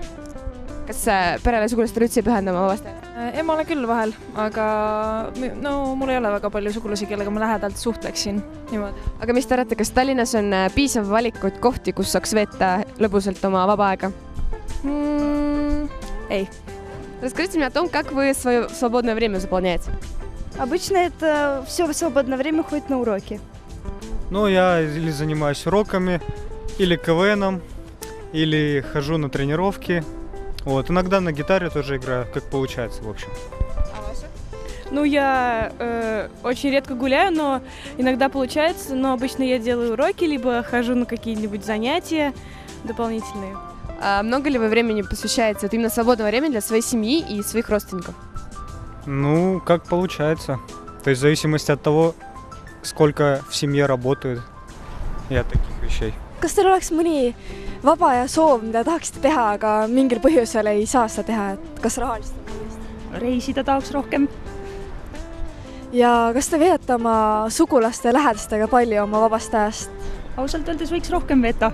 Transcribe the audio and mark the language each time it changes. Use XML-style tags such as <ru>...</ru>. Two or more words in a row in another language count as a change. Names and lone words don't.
<et>Kas perele ja sugulastele üldse ei pühenda oma vabast ajast? Emale küll vahel, aga mul ei ole väga palju sugulasi, kellega ma lähedalt suhtleksin niimoodi. Aga mis te arvate, kas Tallinnas on piisav valikuid kohti, kus saaks veeta lõbusalt oma vaba aega? Ei.</et> <ru>Расскажите мне о том, как вы свое свободное время заполняете. Обычно это все свободное время ходит на уроки. Ну, я или занимаюсь уроками, или КВНом, или хожу на тренировки. Вот, иногда на гитаре тоже играю, как получается, в общем. А Вася? Ну, я очень редко гуляю, но иногда получается. Но обычно я делаю уроки, либо хожу на какие-нибудь занятия дополнительные. А много ли вы времени посвящаете именно свободного времени для своей семьи и своих родственников? Ну, как получается. То есть в зависимости от того, сколько в семье работают и от таких вещей.</ru> <et>Kas teil oleks mõni vaba aja soov, mida tahaksite teha, aga mingil põhjusel ei saa seda teha, et kas rahaliselt? Reisida tahaks rohkem. Ja kas te veedate oma sugulaste ja lähedastega palju oma vabast ajast? Ausalt öeldes võiks rohkem veeta.</et>